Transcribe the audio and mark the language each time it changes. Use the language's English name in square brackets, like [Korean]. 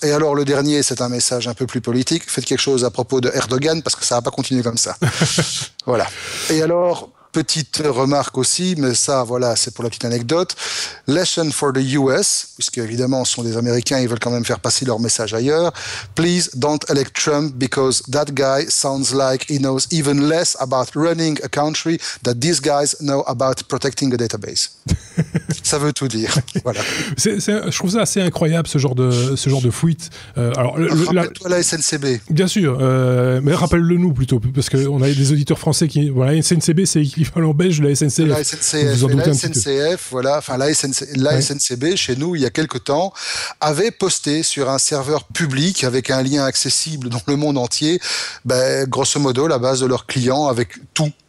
[French] Et alors le dernier, c'est un message un peu plus politique. Faites quelque chose à propos de Erdogan parce que ça va pas continuer comme ça. Voilà. Et alors, petite remarque aussi, mais ça, voilà, c'est pour la petite anecdote. [English] Lesson for the US, [French] puisque évidemment, ce sont des Américains, ils veulent quand même faire passer leur message ailleurs. [English] Please don't elect Trump because that guy sounds like he knows even less about running a country that these guys know about protecting a database. [French] Ça veut tout dire. Voilà. Je trouve ça assez incroyable, ce genre de fuite. Rappelle-toi la SNCB. Bien sûr, mais rappelle-le nous plutôt, parce qu'on a des auditeurs français qui... Voilà, SNCB, c'est l'équivalent belge de la SNCF. La SNCF, la SNCF, voilà, enfin la SNCB chez nous il y a quelque temps avait posté sur un serveur public avec un lien accessible dans le monde entier, grosso modo la base de leurs clients avec tout.